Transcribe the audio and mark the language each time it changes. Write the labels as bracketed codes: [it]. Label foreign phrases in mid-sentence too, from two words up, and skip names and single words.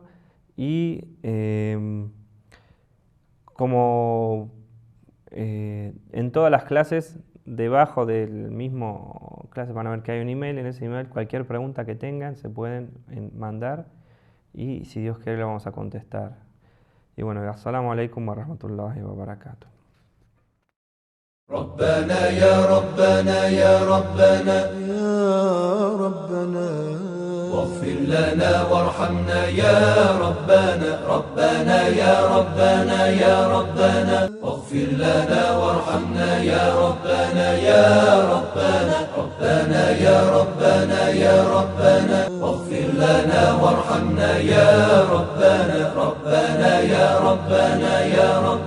[es] Y como en todas las clases, debajo del mismo clase van a ver que hay un email. En ese email cualquier pregunta que tengan se pueden mandar y si Dios quiere le vamos a contestar. Y bueno, [ar] السلام عليكم ورحمة الله وبركاته. ربنا يا ربنا يا ربنا يا ربنا واغفر لنا وارحمنا يا ربنا ربنا يا ربنا يا ربنا واغفر لنا وارحمنا يا ربنا يا ربنا ربنا يا ربنا يا ربنا واغفر لنا وارحمنا يا ربنا ربنا يا ربنا يا ربنا